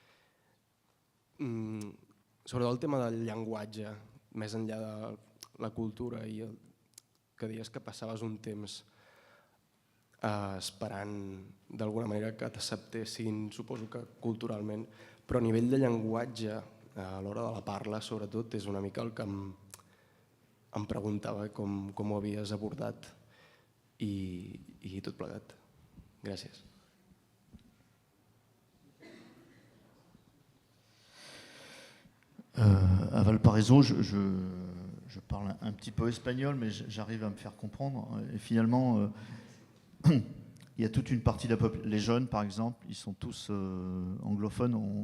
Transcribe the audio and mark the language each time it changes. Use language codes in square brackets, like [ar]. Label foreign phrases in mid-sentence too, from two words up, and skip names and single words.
[ca] Sobretot el tema del llenguatge, més enllà de la cultura, i que deies que passaves un temps esperant d'alguna manera que t'acceptessin, suposo que culturalment, però a nivell de llenguatge, a l'hora de la parla, sobretot, és una mica el que em preguntava com ho havies abordat i tot plegat. Gràcies. [fr] À Valparaiso, je parle un petit peu espagnol, mais j'arrive à me faire comprendre. Et finalement, il y a toute une partie de la population. Les jeunes, par exemple, ils sont tous anglophones.